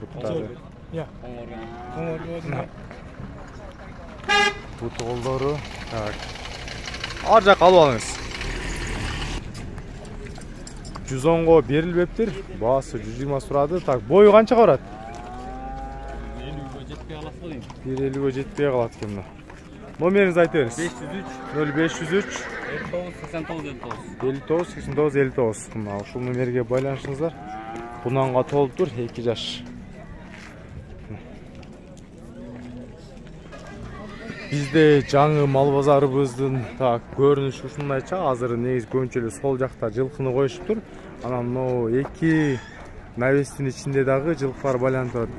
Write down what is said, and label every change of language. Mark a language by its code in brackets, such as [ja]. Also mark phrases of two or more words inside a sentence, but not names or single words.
[ky] Бут колдору. Так. Ар жак алып алыңыз. 110го берилбептир. Баасы 120 сурады. Так, бою канчага барат? 50ге жетпей калат дейм. 150ге жетпей калат экен мына. [kk] Номеріңізді айта беріңіз. [ky] 0503 59 89 59. Мына ушул номерге байланышыңыздар. Кунанга толуп тур, 2 жаш. Бизде жаңы мал базарыбыздын так көрүнүшү ушундайча. Азыр негизи көбүнчө сол жакта жылкыны коюшуптур. Анан могу 2 навестин ичинде дагы жылкылар байланып турат.